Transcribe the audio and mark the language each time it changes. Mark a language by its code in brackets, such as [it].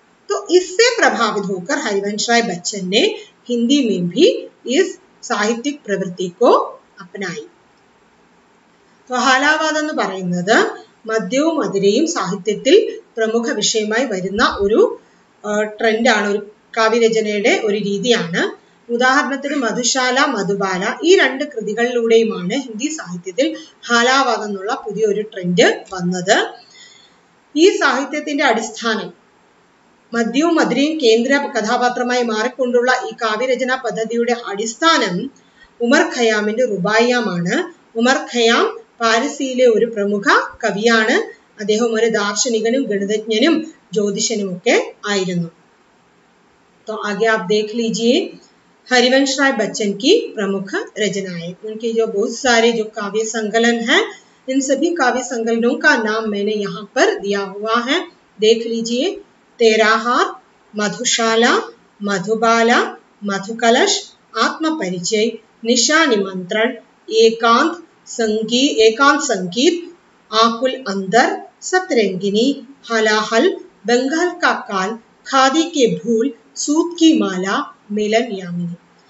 [hi] तो इससे प्रभावित होकर हरिवंश राय बच्चन ने हिंदी में भी इस साहित्यिक प्रवृत्ति को अपनाई। [ml] तो ഹാലാവാദം എന്ന് പറയുന്നത് മദ്യവും മധുരയും സാഹിത്യത്തിൽ പ്രമുഖ വിഷയമായി വരുന്ന ഒരു ട്രെൻഡാണ്, ഒരു കാവ്യരചനയുടെ ഒരു രീതിയാണ്. ഉദാഹരണത്തിന് മധുശാല, മധുബാല ഈ രണ്ട് കൃതികളിലൂടെയുമാണ് ഹിന്ദി സാഹിത്യത്തിൽ ഹാലാവാദം എന്നുള്ള പുതിയൊരു ട്രെൻഡ് വന്നത്. ഈ സാഹിത്യത്തിന്റെ അടിസ്ഥാനം മദ്യവും മധുരയും കേന്ദ്ര കഥാപാത്രമായി മാറിക്കൊണ്ടുള്ള ഈ കാവ്യരചനാ പദ്ധതിയുടെ അടിസ്ഥാനം ഉമർ ഖയാമിന്റെ റുബായിയാണ്. ഉമർ ഖയാം പാരസിയിലെ ഒരു പ്രമുഖ കവിയാണ്. അദ്ദേഹം ഒരു ദാർശനികനും ഗണിതജ്ഞനും ज्योतिषനും ഒക്കെ ആയിരുന്നു. [hi] तो आगे आप देख लीजिए हरिवंश राय बच्चन की प्रमुख रचनाएं। उनके जो बहुत सारे जो काव्य संकलन हैं, इन सभी काव्य संकलनों का नाम मैंने यहाँ पर दिया हुआ है, देख लीजिए। तेराहार, मधुशाला, मधुबाला, मधुकलश, आत्मपरिचय, निशा निमंत्रण, एकांत संगीत, आकुल अंदर, सतरंगिनी, हलाहल, बंगाल का काल, खादी के भूल, सूत की माला, मिलन यामिनी।